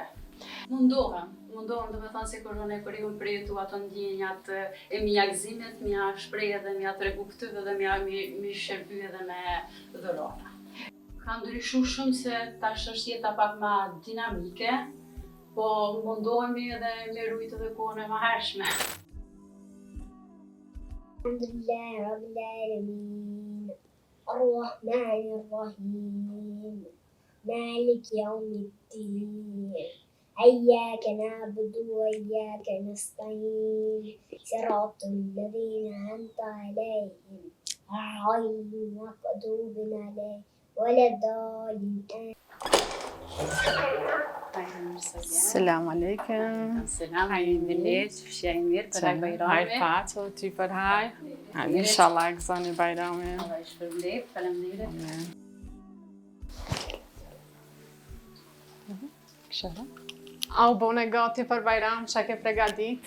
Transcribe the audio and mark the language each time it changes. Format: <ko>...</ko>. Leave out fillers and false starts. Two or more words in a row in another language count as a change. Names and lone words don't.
<sq>Mundohem do me thonë se kur kur i përjetu ato ndjenjat e mia gëzimit, mia shpreh edhe mia tregu këtyve dhe mi shërby edhe me dhurata. Ka ndryshu shumë se tash është jeta pak ma dinamike, po mundohemi edhe me rujt edhe kohën e mëhershme.</sq> <ar>الحمد لله رب العالمين الرحمن الرحيم مالك يوم الدين. إياك نعبد وإياك نستعين صراط الذين أنعمت عليهم غير المغضوب عليهم ولا الضالين.</ar> <sq>Selam aleikum. Selam, mirë, fshej mirë për Bajramin. Hajr paco, ty për haj. Inshallah e gëzoni Bajramin. Allah i shpërblet, faleminderit. A u bone gati për Bajram, që ke pregadit?</sq>